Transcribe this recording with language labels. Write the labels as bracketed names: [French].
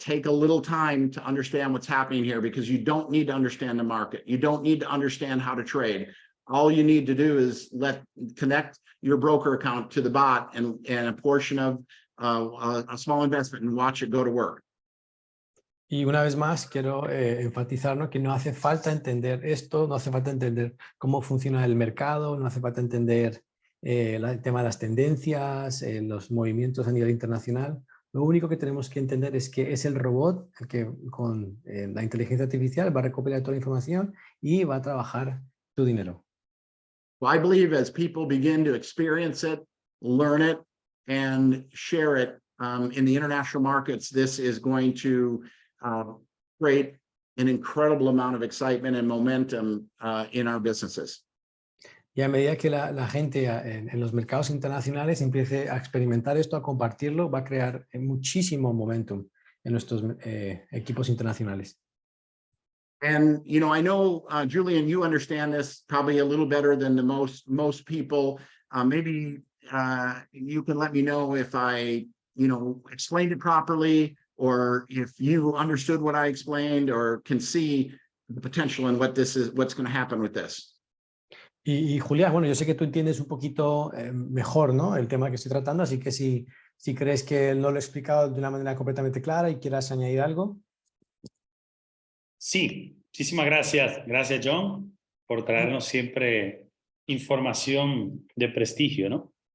[English] Take a little time to understand what's happening here, because you don't need to understand the market. You don't need to understand how to trade. All you need to do is connect your broker account to the bot and a portion of a small investment and watch it go to work. [Spanish] Y una vez más quiero enfatizar, ¿no?, que no hace falta entender esto, no hace falta entender cómo funciona el mercado, no hace falta entender el tema de las tendencias, los movimientos a nivel internacional. Lo único que tenemos que entender es que es el robot el que con la inteligencia artificial va a recopilar toda la información y va a trabajar tu dinero. [English] Well, I believe as people begin to experience it, learn it, and share it in the international markets, this is going to create an incredible amount of excitement and momentum in our businesses. [Spanish] Y a medida que la gente en los mercados internacionales empiece a experimentar esto, a compartirlo, va a crear muchísimo momentum en nuestros equipos internacionales. [English] And, you know, I know, Julian, you understand this probably a little better than the most people. Maybe you can let me know if I, you know, explained it properly, or if you understood what I explained, or can see the potential in what this is, what's going to happen with this. [Spanish] Y Julián, bueno, yo sé que tú entiendes un poquito mejor, ¿no?, el tema que estoy tratando, así que si crees que no lo he explicado de una manera completamente clara y quieras añadir algo. Sí, muchísimas gracias. Gracias, John, por traernos siempre información de prestigio, ¿no?